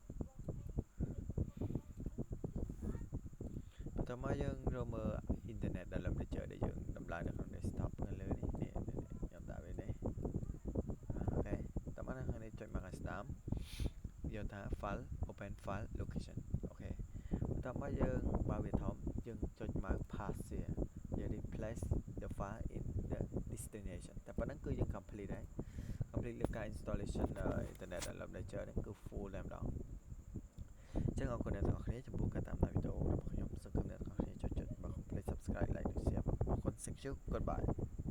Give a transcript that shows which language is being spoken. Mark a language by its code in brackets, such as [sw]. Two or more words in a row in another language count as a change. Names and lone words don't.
[km] បន្តមកយើងរកមើល [en] internet download manager [km] ដែលយើងដំឡើងនៅក្នុង desktop ខាងលើនេះខ្ញុំដាក់វានេះអូ ខេតមកខាងនេះចុចមកខាងស្ដាំយកថា [en] file open file location [km] អូខេបន្តមកយើងបើវាធំយើងចុចមក pass យើង [en] replace the file in the destination [km] តែប៉ុណ្្នឹងគឺយើង complete ហើយ complete លើការ [en] installation internet download manager [km] នេះគឺ full តែម្ដងអញ្ចឹងអរគុណអ្នកទាំងអស់គ្នាចំពោះការតាមដានវីដេអូរបស់ខ្ញុំសង្ឃឹមអ្នកទាំងអស់គ្នាចុចមក [en] complete subscribe like [km] និង share អរគុណ [en] thank you goodbye